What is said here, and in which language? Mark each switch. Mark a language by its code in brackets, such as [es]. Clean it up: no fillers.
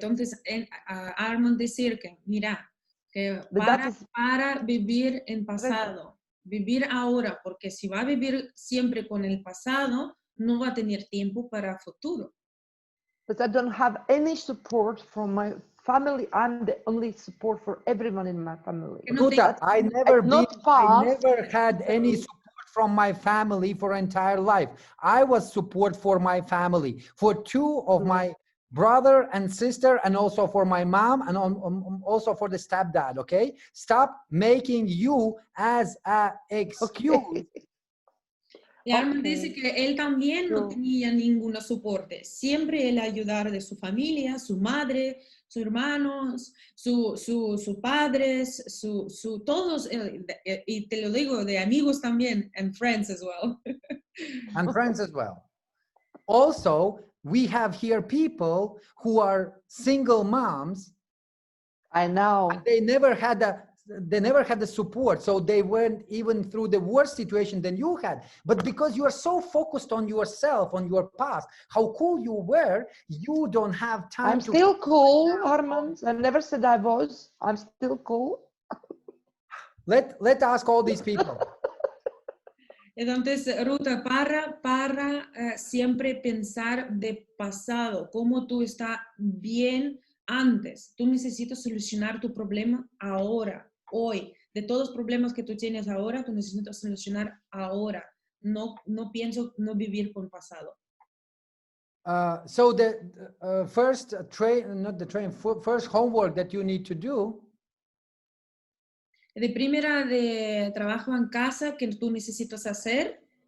[es] Entonces, a Armand decir que, mira, que para vivir en pasado, vivir ahora, porque si va a vivir siempre con el pasado, no va a tener tiempo para futuro. [en] But I don't have any support from my family. I'm the only support for everyone in my family. Ruta, I never had any support from my family for entire life. I was support for my family, for two of my brother and sister, and also for my mom, and also for the stepdad, okay? Stop making you as a excuse. [es] Y Armand dice que él también no tenía ningún soporte. Siempre él ayudar de su familia, su madre, sus hermanos, sus padres, todos, y te lo digo, de amigos también, [en] and friends as well. And friends as well. Also, we have here people who are single moms. I know. They never had the support, so they went even through the worst situation than you had. But because you are so focused on yourself, on your past, how cool you were, you don't have time. I'm still cool, Armand. I never said I was. I'm still cool. Let's ask all these people. [es] Entonces, Ruta, para siempre pensar de pasado, cómo tú estás bien antes. Tú necesitas solucionar tu problema ahora, hoy. De todos los problemas que tú tienes ahora, tú necesitas solucionar ahora. No pienso no vivir con pasado. [en] So the first first homework that you need to do. [es] De primera de trabajo en casa que tú necesitas hacer.